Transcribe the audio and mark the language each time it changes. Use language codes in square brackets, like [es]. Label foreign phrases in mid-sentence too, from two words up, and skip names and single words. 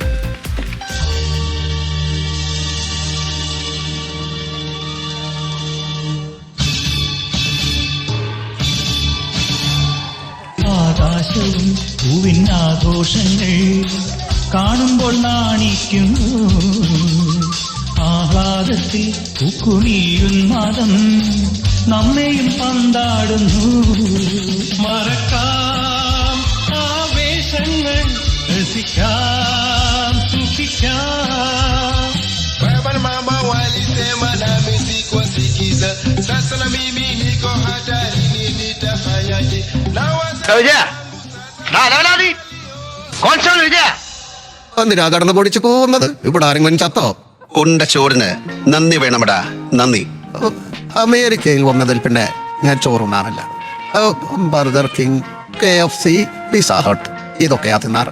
[ml] ആകാശവും പൂവിനാഘോഷങ്ങൾ കാണുമ്പോൾ നാണിക്കുന്നു, ആഹ്ലാദത്തിൽ പൂക്കുമീയുന്മാദം നമ്മെയും പന്താടുന്നു. മറക്കാം ആവേശങ്ങൾ, രസിക്കാം സുഖിക്കാം. [sw] Mama walisema nami sikuwasikiza, sasa na mimi niko hatarini, nitafanyaje? [ml] എന്തിനാ കടന്നു പൊടിച്ചു പോകുന്നത്? ഇവിടെ ആരെങ്കിലും ചത്തോ? ഉണ്ട ചോറിന് നന്ദി വേണമടാ, നന്ദി. അമേരിക്കയിൽ വന്നതിൽ പിന്നെ ഞാൻ ചോറുണ്ണാറില്ല. ബർഗർ കിങ്, KFC, പിസ്സ ഹട്ട് ഇതൊക്കെയാ തിന്നാറ്.